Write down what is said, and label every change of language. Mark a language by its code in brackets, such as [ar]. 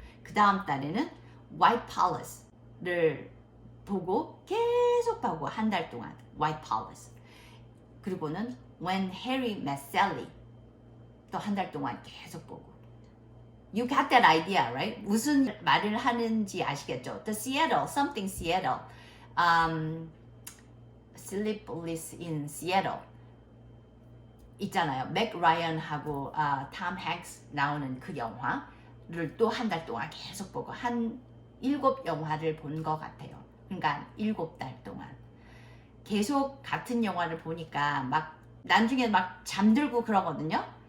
[ko] 그 다음 달에는 White Palace를 보고 계속 보고 한 달 동안 White Palace. 그리고는 When Harry Met Sally 또 한 달 동안 계속 보고. [en] You got that idea, right? [ko] 무슨 말을 하는지 아시겠죠? [en] The Seattle, something Seattle. [ko] Sleepless in Seattle 있잖아요. 맥 라이언하고 톰 행스 나오는 그 영화를 또 한 달 동안 계속 보고 한 7영화를 본 것 같아요. 그러니까 7달 동안 계속 같은 영화를 보니까 막 나중에 막 잠들고 그러거든요.